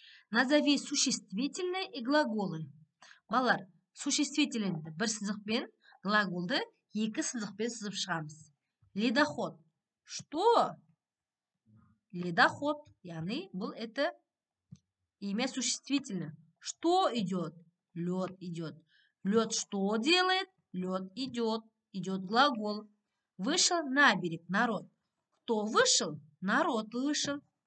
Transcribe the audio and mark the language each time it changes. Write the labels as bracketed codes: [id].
[ru] Назови существительные и глаголы. [kk] Балалар, существительныйді бір сызықпен, глаголды екі сызықпен сызып шығамыз. [ru] Ледоход. Что? Ледоход. [kk] Яғни, бұл [ru] это имя существительное. Что идет? Лед идет. Лед что делает? Лед идет. Идет глагол. Вышел на берег народ. Кто вышел? Народ вышел.